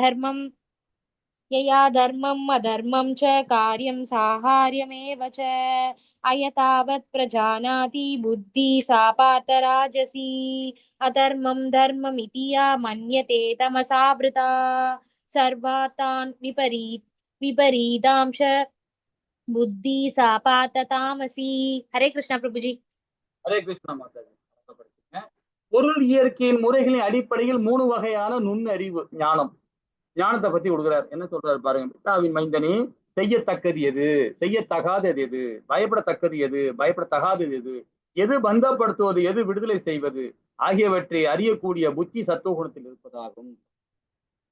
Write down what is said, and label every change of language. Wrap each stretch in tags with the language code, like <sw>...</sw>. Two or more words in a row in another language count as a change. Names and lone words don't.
<sa>धर्मम् अधर्मं च कार्यं साहार्यमेव च अयतावत् प्रजानाति बुद्धि सा पार्थ राजसी अधर्मं धर्ममिति या मन्यते तमसावृता सर्वार्थान् विपरीतांश बुद्धि सा पार्थ तामसी.</sa> <hi>हरे कृष्णा प्रभुजी.</hi> <ta>ஹரே கிருஷ்ணா மாதாஜி. பொருள் இயற்கையின் முறைகளின் அடிப்படையில் 3 வகையான நுண்ணறிவு ஞானத்தை பத்தி கொடுக்குறாரு. என்ன சொல்றாரு பாருங்க. பிதாவின் மைந்தனே, செய்யத்தக்கது எது, செய்யத்தகாதது எது, பயப்படத்தக்கது எது, பயப்படத்தகாதது எது, எது பந்தப்படுத்துவது, எது விடுதலை செய்வது ஆகியவற்றை அறியக்கூடிய புத்தி சத்துவகுணத்தில் இருப்பதாகும்.</ta>